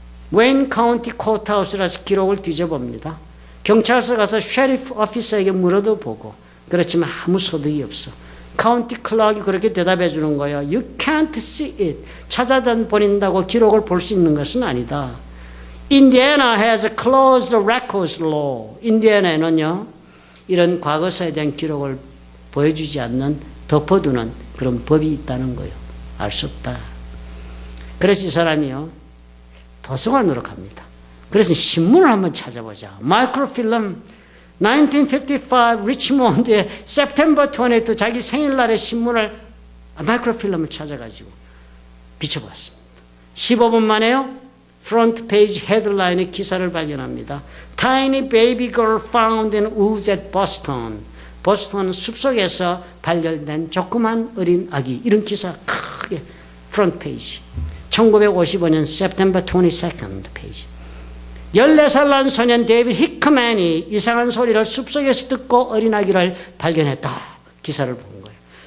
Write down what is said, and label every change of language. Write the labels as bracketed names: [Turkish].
[Korean] 웨인 카운티 코트하우스라서 기록을 뒤져봅니다. 경찰서 가서 셰리프 오피서에게 물어도 보고 그렇지만 아무 소득이 없어. 카운티 클락이 그렇게 대답해 주는 거예요. [English] You can't see it. [Korean] 찾아다닌다고 기록을 볼 수 있는 것은 아니다. [English] Indiana has a closed records law. [Korean] 인디애나에는요, 이런 과거사에 대한 기록을 보여주지 않는 덮어두는 그런 법이 있다는 거예요. 알 수 없다. 그래서 이 사람이요, 도서관으로 갑니다. 그래서 신문을 한번 찾아보자. 마이크로필름 1955 리치몬드의 September 22 자기 생일날의 신문을 마이크로필름을 찾아가지고 비춰봤습니다. 15분 만에요. 프론트 페이지 헤드라인의 기사를 발견합니다. [English] Tiny baby girl found in woods at Boston. [Korean] 보스턴 숲속에서 발견된 조그만 어린 아기. 이런 기사 크게 프론트 페이지. 1955년 September 22nd 페이지. 14살 난 소년 데이비드 히크맨이 이상한 소리를 숲속에서 듣고 어린 아기를 발견했다. 기사를 본 거예요.